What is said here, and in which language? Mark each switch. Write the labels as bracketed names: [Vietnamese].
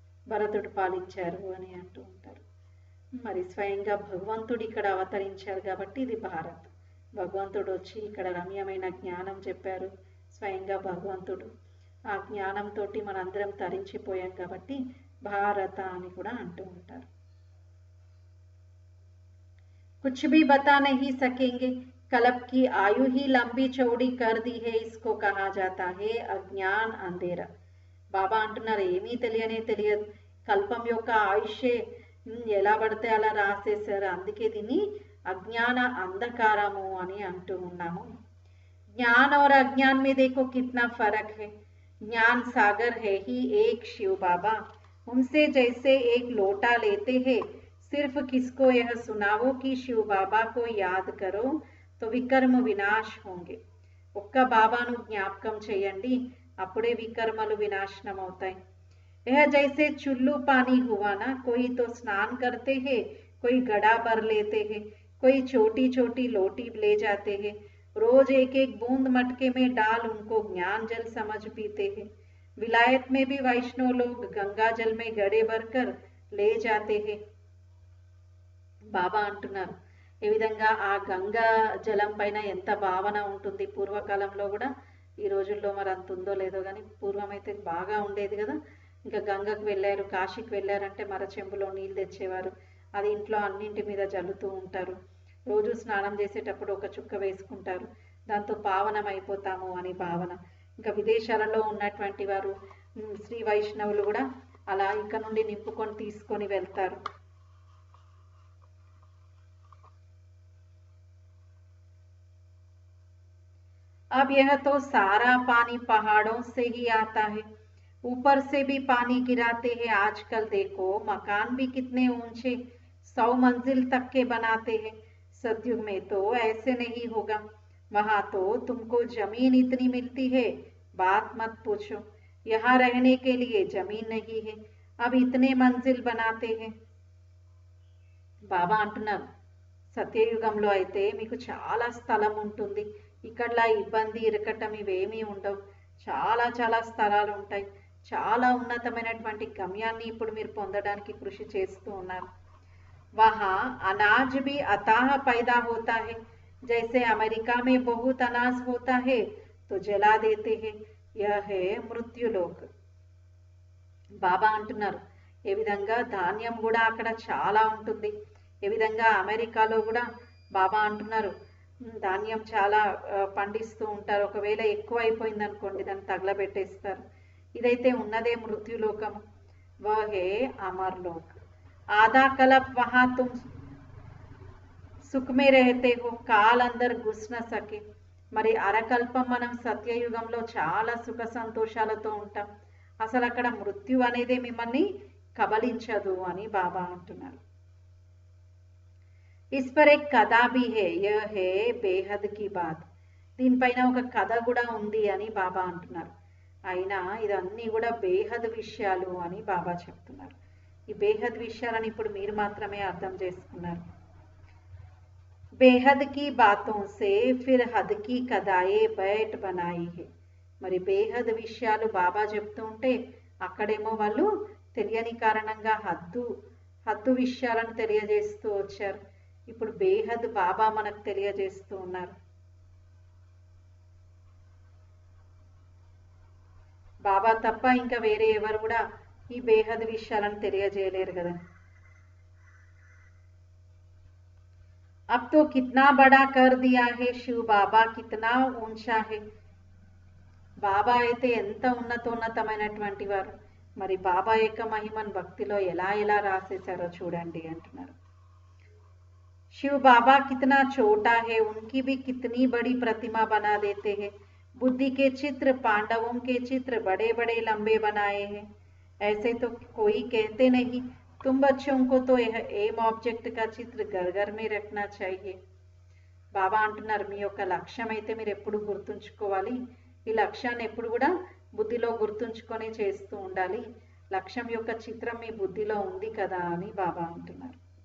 [Telugu] భరతుడు పాలించారు అని అంటూ ఉంటారు. మరి స్వయంగా భగవంతుడు ఇక్కడ అవతరించారు కాబట్టి ఇది భారత్. భగవంతుడు వచ్చి ఇక్కడ రమ్యమైన జ్ఞానం చెప్పారు, స్వయంగా భగవంతుడు. ఆ జ్ఞానంతో మనందరం తరించిపోయాం కాబట్టి భారత అని కూడా అంటూ ఉంటారు. [Hindi] कुछ भी बता नहीं सकेंगे, कल्प की आयु ही लंबी चौड़ी कर दी है, इसको कहा जाता है अज्ञान अंधेरा. [Telugu] బాబా అంటున్నారు ఏమీ తెలియదు, కల్పం యొక్క ఆయుష్యే ఎలా పడితే అలా రాసేశారు, అందుకే దీన్ని అజ్ఞాన అంధకారము అని అంటూ ఉన్నాము. [Hindi] ज्ञान और अज्ञान में देखो कितना फर्क है, ज्ञान सागर है ही एक शिव बाबा, उनसे जैसे एक लोटा लेते हैं, सिर्फ किसको यह सुनाओ कि शिव बाबा को याद करो तो विकर्म विनाश होंगे. [Telugu] ఒక్క బాబాను జ్ఞాపకం చేయండి, అప్పుడే వికర్మలు వినాశనం అవుతాయి. [Hindi] यह जैसे चुल्लू पानी हुआ ना, कोई तो स्नान करते हैं, कोई गड़ा भर लेते हैं, कोई छोटी छोटी लोटी ले जाते हैं, रोज एक एक बूंद मटके में डाल उनको ज्ञान जल समझ पीते हैं. विलायत में भी वैष्णव लोग गंगा जल में गड़े भरकर ले जाते हैं. [Telugu] బాబా అంటున్నారు ఏ విధంగా ఆ గంగా జలం పైన ఎంత భావన ఉంటుంది. పూర్వకాలంలో కూడా, ఈ రోజుల్లో మరి అంత ఉందో లేదో కానీ పూర్వం అయితే బాగా ఉండేది కదా. ఇంకా గంగకు వెళ్ళారు, కాశీకి వెళ్ళారంటే మరచెంబులో నీళ్ళు తెచ్చేవారు, అది ఇంట్లో అన్నింటి మీద జల్లుతూ ఉంటారు. రోజు స్నానం చేసేటప్పుడు ఒక చుక్క వేసుకుంటారు, దాంతో పావనం అయిపోతాము అని భావన. ఇంకా విదేశాలలో ఉన్నటువంటి వారు శ్రీ వైష్ణవులు కూడా అలా ఇక్కడ నుండి నింపుకొని తీసుకొని వెళ్తారు. [Hindi] अब यह तो सारा पानी पहाड़ों से ही आता है, ऊपर से भी पानी गिराते हैं. आजकल देखो मकान भी कितने ऊंचे 100 मंजिल तक के बनाते हैं. सतयुग में तो ऐसे नहीं होगा, वहां तो तुमको जमीन इतनी मिलती है बात मत पूछो. यहाँ रहने के लिए जमीन नहीं है, अब इतने मंजिल बनाते हैं. [Telugu] బాబా అంటున్నారు సత్యయుగంలో అయితే మీకు చాలా స్థలం ఉంటుంది, ఇక్కడ ఇబ్బంది ఇరకటం ఇవేమీ ఉండవు, చాలా చాలా స్థలాలు ఉంటాయి, చాలా ఉన్నతమైనటువంటి గమ్యాన్ని ఇప్పుడు మీరు పొందడానికి కృషి చేస్తూ ఉన్నారు. [Hindi] वहाँ अनाज भी अताह पैदा होता है, जैसे अमेरिका में बहुत अनाज होता है तो जला देते हैं, यह है मृत्युलोक. [Telugu] బాబా అంటున్నారు ఏ విధంగా ధాన్యం కూడా అక్కడ చాలా ఉంటుంది, ఏ విధంగా అమెరికాలో కూడా బాబా అంటున్నారు ధాన్యం చాలా పండిస్తూ ఉంటారు, ఒకవేళ ఎక్కువ అయిపోయింది అనుకోండి దాన్ని తగలబెట్టేస్తారు. ఇదైతే ఉన్నదే మృత్యులోకము. [Hindi] వహే అమర్లోక్. आधा कल्प वहां तुम सुख में रहते हो, काल अंदर घुस न सके. [Telugu] మరి అరకల్పం మనం సత్యయుగంలో చాలా సుఖ సంతోషాలతో ఉంటాం, అసలు అక్కడ మృత్యు అనేది మిమ్మల్ని కబలించదు అని బాబా అంటున్నారు. [Hindi] ఇస్ పర్ ఏక్ కథా భీ హై, యహ్ హై బేహద్ కి బాత్. [Telugu] దీనిపైన ఒక కథ కూడా ఉంది అని బాబా అంటున్నారు. అయినా ఇదన్నీ కూడా బేహద్ విషయాలు అని బాబా చెప్తున్నారు. ఈ బేహద్ విషయాలను ఇప్పుడు మీరు మాత్రమే అర్థం చేసుకున్నారు. [Hindi] బేహద్ కి బాతోं से फिर हद की कदाए बैठ बनाई है. [Telugu] మరి బేహద్ విషయాలు బాబా చెప్తూ ఉంటే అక్కడేమో వాళ్ళు తెలియని కారణంగా హద్దు విషయాలను తెలియజేస్తూ వచ్చారు. ఇప్పుడు బేహద్ బాబా మనకు తెలియజేస్తూ ఉన్నారు. బాబా తప్ప ఇంకా వేరే ఎవరు కూడా ఈ బేహద్ విషయాలను తెలియజేయలేరు కదా. [Hindi] अब तो कितना बड़ा कर दिया है शिव बाबा, कितना ऊंचा है. [Telugu] బాబా అయితే ఎంత ఉన్నతమైనటువంటి వారు, మరి బాబా యొక్క మహిమను భక్తిలో ఎలా ఎలా రాసేశారో చూడండి అంటున్నారు. [Hindi] शिव बाबा कितना छोटा है, उनकी भी कितनी बड़ी प्रतिमा बना देते हैं. बुद्धि के चित्र, पांडवों के चित्र बड़े बड़े लंबे बनाए हैं. ऐसे तो कोई कहते नहीं. तुम बच्चों को तो यह एम ऑब्जेक्ट का चित्र घर घर में रखना चाहिए. [Telugu] బాబా అంటున్నారు, మీ యొక్క లక్ష్యం అయితే మీరు ఎప్పుడు గుర్తుంచుకోవాలి. ఈ లక్ష్యాన్ని ఎప్పుడు కూడా బుద్ధిలో గుర్తుంచుకొని చేస్తూ ఉండాలి. లక్ష్యం యొక్క చిత్రం మీ బుద్ధిలో ఉంది కదా అని బాబా అంటున్నారు.